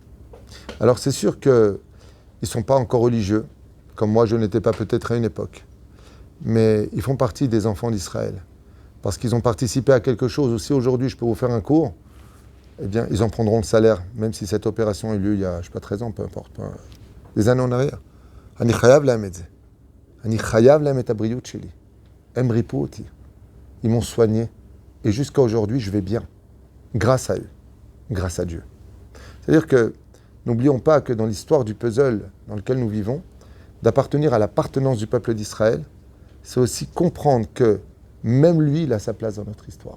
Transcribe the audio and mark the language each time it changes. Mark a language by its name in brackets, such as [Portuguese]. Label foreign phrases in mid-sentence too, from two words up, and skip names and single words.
[French] Alors c'est sûr qu'ils ne sont pas encore religieux, comme moi je n'étais pas peut-être à une époque. Mais ils font partie des enfants d'Israël. Parce qu'ils ont participé à quelque chose. Aussi aujourd'hui, je peux vous faire un cours, eh bien, ils en prendront le salaire, même si cette opération a eu lieu il y a, je ne sais pas, 13 ans, peu importe, des années en arrière. [Hebrew] אני חייב להם את זה. אני חייב להם את הבריאות שלי. הם ריפאו אותי. [French] Ils m'ont soigné. Et jusqu'à aujourd'hui, je vais bien. Grâce à eux. Grâce à Dieu. C'est-à-dire que, n'oublions pas que dans l'histoire du puzzle dans lequel nous vivons, d'appartenir à l'appartenance du peuple d'Israël, c'est aussi comprendre que même lui, il a sa place dans notre histoire.